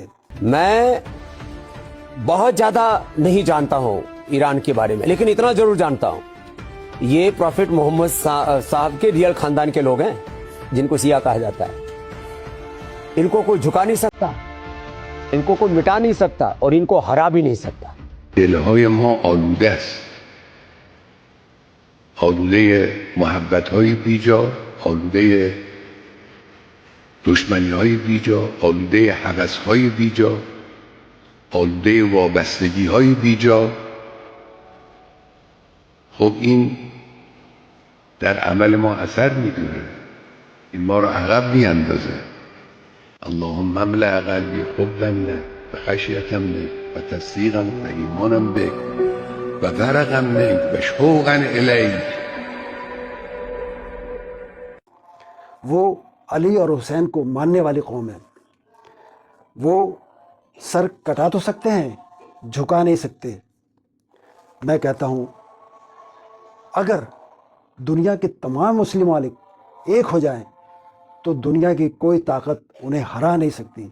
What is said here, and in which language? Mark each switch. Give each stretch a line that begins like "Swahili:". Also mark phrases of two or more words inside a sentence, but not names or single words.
Urdu: میں بہت زیادہ نہیں جانتا ہوں ایران کے بارے میں, لیکن اتنا ضرور جانتا ہوں یہ پروفٹ محمد صاحب کے ریئل خاندان کے لوگ ہیں جن کو سیاہ کہا جاتا ہے. ان کو کوئی جھکا نہیں سکتا, ان کو کوئی مٹا نہیں سکتا, اور ان کو ہرا بھی نہیں سکتا.
Persian: دلهای ما آلوده است, آلوده محبت‌های بیجا, آلوده دشمنی‌های بیجا, آلوده هوس‌های بیجا, آلوده وابستگی‌های بیجا. خب این در عمل ما اثر می‌گذاره, این ما رو عقب می‌اندازه.
Arabic: اللهم املأ قلبي حبا لك وخشية منك وتصديقا وإيمانا بك وفرغا منك وشوقا إليك.
Urdu: وہ علی اور حسین کو ماننے والی قوم ہے. وہ سر کٹا تو سکتے ہیں, جھکا نہیں سکتے. میں کہتا ہوں اگر دنیا کے تمام مسلم ممالک ایک ہو جائیں تو دنیا کی کوئی طاقت انہیں ہرا نہیں سکتی.